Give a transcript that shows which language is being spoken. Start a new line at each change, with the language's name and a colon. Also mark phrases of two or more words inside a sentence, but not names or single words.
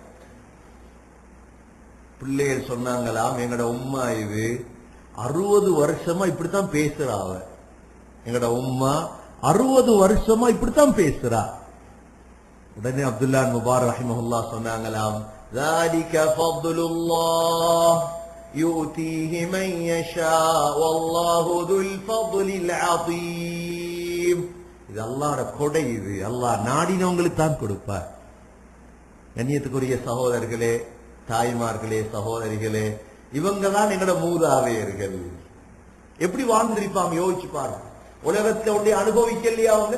Tamil: பிள்ளைகள் சொன்னாங்களாம், எங்கட உம்மா இது 60 வருஷமா இப்படித்தான் பேசுறாவ. எங்கட உம்மா 60 வருஷமா இப்படித்தான் பேசுறா. உடனே அப்துல்லா முபாரக் ரஹிமஹுல்லாஹ் சொன்னாங்களாம்,
Arabic: ذَلِكَ فَضْلُ اللَّهِ يُؤْتِيهِ مَن يَشَاءُ وَاللَّهُ ذُو الْفَضْلِ الْعَظِيمِ.
Tamil: இது அல்லாஹ்வுடைய கொடை. இது அல்லாஹ் நாடினவங்களுக்கு தான் கொடுப்பார். கண்ணியத்துக்குரிய சகோதரர்களே, தாய்மார்களே, சகோதரிகளே, இவங்க தான் எங்கட மூதாதையர்கள். எப்படி வாழ்ந்திருப்பாங்க யோசிச்சு பாருங்க. உலகத்துல ஒன்றை அனுபவிக்கலையா அவங்க?